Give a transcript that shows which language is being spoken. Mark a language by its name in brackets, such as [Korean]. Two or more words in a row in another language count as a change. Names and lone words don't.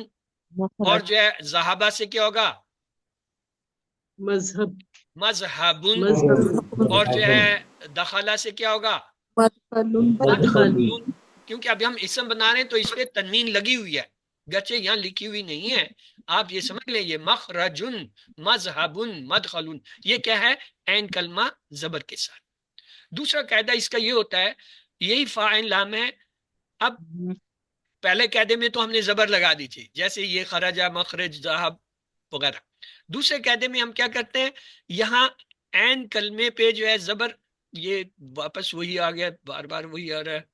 [Urdu] اور جو ہے ذہابہ سے کیا ہوگا؟ مذہب مذہبن. مذہب اور جو ہے دخلہ سے کیا ہوگا؟ مدخل مدخل کیونکہ ابھی ہم اسم بنا رہے ہیں تو اس پہ تنوین لگی ہوئی ہے، گرچہ یہاں لکھی ہوئی نہیں ہے. آپ یہ سمجھ لیں یہ [Arabic] مخرجن مذہبن مدخلن، [Urdu] یہ کیا ہے؟ عین کلمہ زبر کے ساتھ. دوسرا قاعدہ اس کا یہ ہوتا ہے، یہی فاعل لام ہے. اب پہلے قاعدے میں تو ہم نے زبر لگا دی تھی، جیسے یہ [Arabic] خرجہ مخرج ذہب [Urdu] وغیرہ. دوسرے قاعدے میں ہم کیا کرتے ہیں، یہاں عین کلمے پہ جو ہے زبر، یہ واپس وہی آ گیا، بار بار وہی آ رہا ہے.